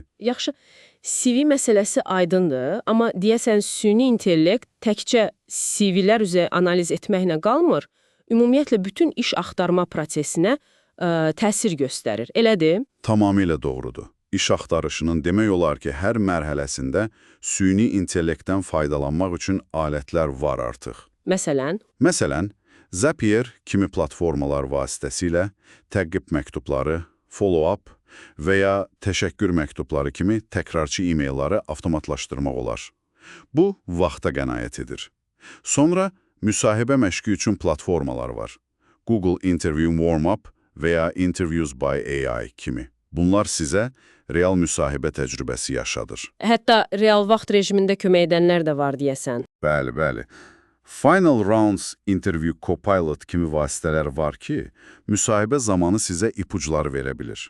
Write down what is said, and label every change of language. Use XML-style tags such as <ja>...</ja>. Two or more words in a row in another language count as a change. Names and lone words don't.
<az>Yaxşı, CV məsələsi aydındır, amma deyəsən süni intellekt təkcə CV-lər üzrə analiz etməklə qalmır, ümumiyyətlə bütün iş axtarma prosesinə təsir göstərir, elədir? Tamamilə doğrudur. İş axtarışının demək olar ki, hər mərhələsində süni intellektdən faydalanmaq üçün alətlər var artıq. Məsələn, Zapier kimi platformalar vasitəsilə təqib məktubları, follow-up və ya təşəkkür məktubları kimi təkrarçı e-mailləri avtomatlaşdırmaq olar. Bu, vaxta qənaət edir. Sonra müsahibə məşqi üçün platformalar var. Google Interview Warm-up və ya Interviews by AI kimi. Bunlar sizə real müsahibə təcrübəsi yaşadır. hətta real vaxt rejimində kömək edənlər də var deyəsən. Bəli. Final Rounds Interview Copilot kimi vasitələr var ki, müsahibə zamanı sizə ipuclar verə bilir.</az>